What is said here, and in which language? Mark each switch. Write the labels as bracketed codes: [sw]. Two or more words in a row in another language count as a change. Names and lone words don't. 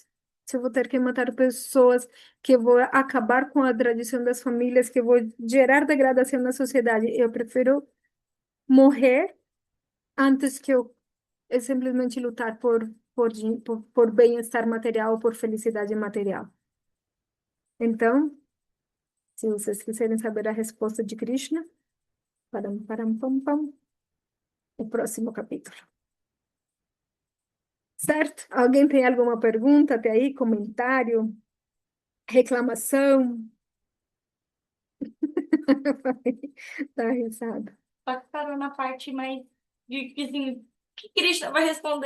[pt] Se eu vou ter que matar pessoas, que eu vou acabar com a tradição das famílias, que eu vou gerar degradação na sociedade, eu prefiro morrer antes que eu simplesmente lutar por bem-estar material, por felicidade material. Então, se vocês quiserem saber a resposta de Krishna, param, param, pam, pam, o próximo capítulo. Certo? Alguém tem alguma pergunta até aí? Comentário? Reclamação? Tá risada. Só que parou na parte mais de que assim, que Krishna vai responder?